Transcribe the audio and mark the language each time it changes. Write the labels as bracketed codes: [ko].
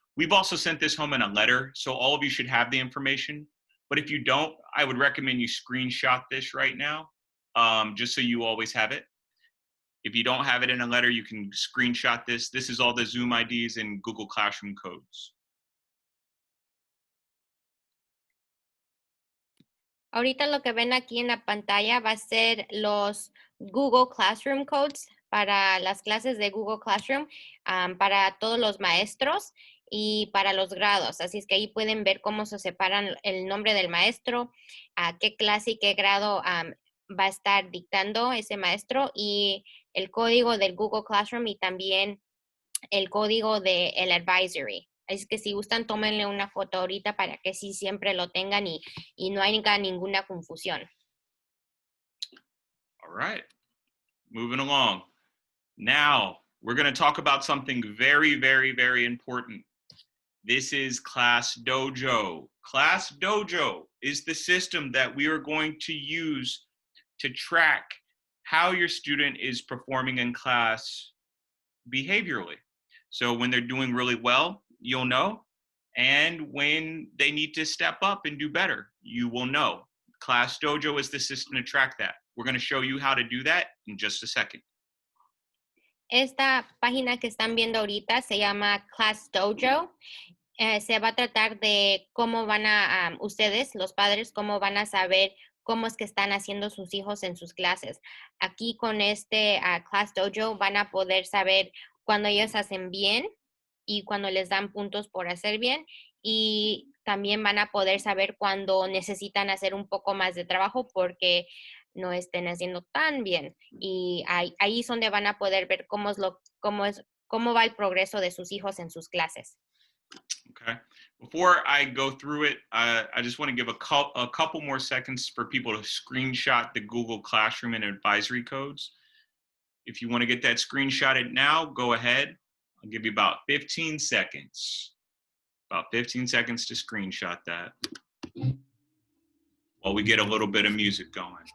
[en] We've also sent this home in a letter, so all of you should have the information. But if you don't, I would recommend you screenshot this right now, just so you always have it. If you don't have it in a letter, you can screenshot this. This is all the Zoom IDs and Google Classroom codes. [es] Ahorita lo que ven aquí en la pantalla va a ser los Google Classroom codes para las clases de Google Classroom, para todos los maestros y para los grados. Así es que ahí pueden ver cómo se separan el nombre del maestro, a qué clase y qué grado va a estar dictando ese maestro y el código del Google Classroom y también el código del advisory. Así que si gustan, tómenle una foto ahorita para que sí siempre lo tengan y no haya ninguna confusión. [en] All right, moving along. Now, we're going to talk about something very, very, very important. This is Class Dojo. Class Dojo is the system that we are going to use to track how your student is performing in class behaviorally. So when they're doing really well, you'll know. And when they need to step up and do better, you will know. Class Dojo is the system to track that. We're going to show you how to do that in just a second. [es] Esta página que están viendo ahorita se llama Class Dojo. Se va a tratar de cómo van a, ustedes, los padres, cómo van a saber cómo es que están haciendo sus hijos en sus clases. Aquí con este Class Dojo van a poder saber cuando ellos hacen bien y cuando les dan puntos por hacer bien. Y también van a poder saber cuando necesitan hacer un poco más de trabajo porque no estén haciendo tan bien. Y ahí es donde van a poder ver cómo va el progreso de sus hijos en sus clases. [en] Okay. Before I go through it, I just want to give a couple more seconds for people to screenshot the Google Classroom and advisory codes. If you want to get that screenshotted now, go ahead. I'll give you about 15 seconds. About 15 seconds to screenshot that while we get a little bit of music going.